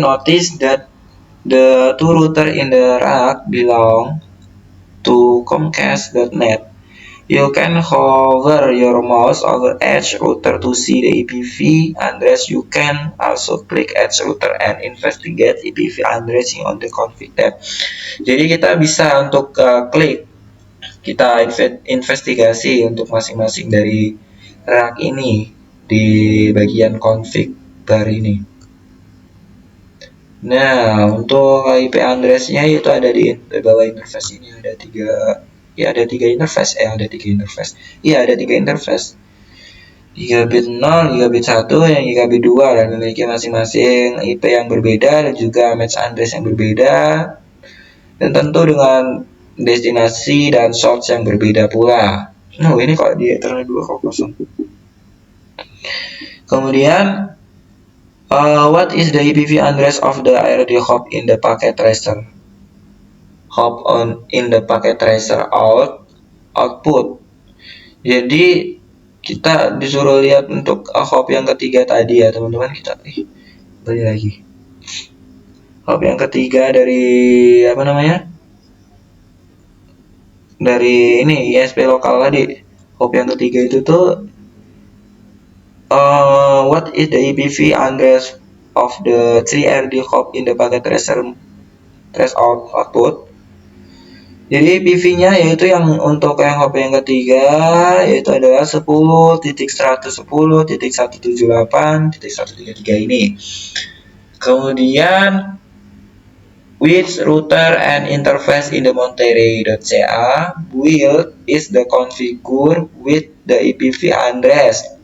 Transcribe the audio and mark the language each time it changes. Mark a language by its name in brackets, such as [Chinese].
[English] Notice that the two router in the rack belong to Comcast.net. You can hover your mouse over each router to see the IPv address. You can also click each router and investigate IPv addressing on the config tab. [Indonesian] Jadi kita bisa untuk klik, kita investigasi untuk masing-masing dari rack ini di bagian config bar ini. Nah, untuk IP address-nya itu ada di bawah interface ini, ada tiga interface. Ada tiga interface. Gigabit 0, gigabit 1, dan gigabit 2, dan memiliki masing-masing IP yang berbeda dan juga match address yang berbeda, dan tentu dengan destinasi dan source yang berbeda pula. Nah, ini kok di Ethernet 2 kok kosong. Kemudian [English] what is the IPv address of the IRD hop in the packet tracer? Hop in the packet tracer output. [Indonesian] Jadi kita disuruh lihat untuk hop yang ketiga tadi ya teman-teman. Kita balik lagi. Hop yang ketiga dari dari ini ISP lokal tadi. Hop yang ketiga itu tuh [English] what is the IPv address of the 3RD hop in the packet tracer trace output. [Indonesian] Jadi IPv-nya yaitu yang untuk yang hop yang ketiga yaitu adalah 10.110.178.133 ini. Kemudian [English] which router and interface in the Monterey.ca build is the configure with the IPv address.